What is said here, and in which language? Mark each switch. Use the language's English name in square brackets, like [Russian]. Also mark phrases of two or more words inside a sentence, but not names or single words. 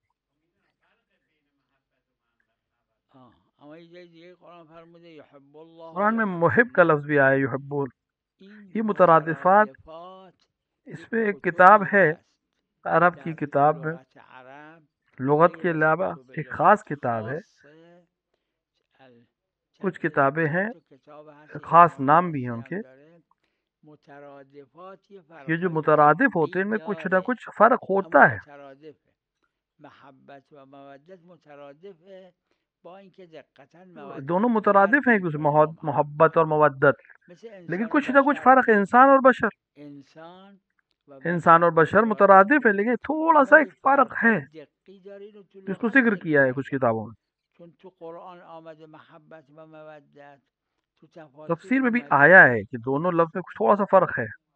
[Persian] اما یه دیگه قرآن فرموده [Arabic] یحب الله [Urdu] قرآن میں محب کا لفظ بھی آیا یحبون. یہ مترادفات اس پہ ایک کتاب ہے عرب کی کتاب میں، لغت کے علاوہ ایک خاص کتاب ہے، کچھ کتابیں ہیں خاص نام بھی ہیں ان کے. یہ جو مترادف ہوتے ہیں ان میں کچھ نہ کچھ فرق ہوتا ہے. محبت و مودت مترادف ہے [Persian] با اینکه دقیقاً [Urdu] دونوں مترادف ہیں ایک دوسرے، محبت اور مودت، لیکن کچھ نہ کچھ فرق ہے. انسان اور بشر، انسان اور بشر مترادف ہے لیکن تھوڑا سا ایک فرق ہے جس کو ذکر کیا ہے کچھ کتابوں میں. [Persian] چون تو قرآن آمده محبت و مودت، تو [Urdu] تفسیر میں بھی آیا ہے کہ دونوں لفظ میں کچھ تھوڑا سا فرق ہے.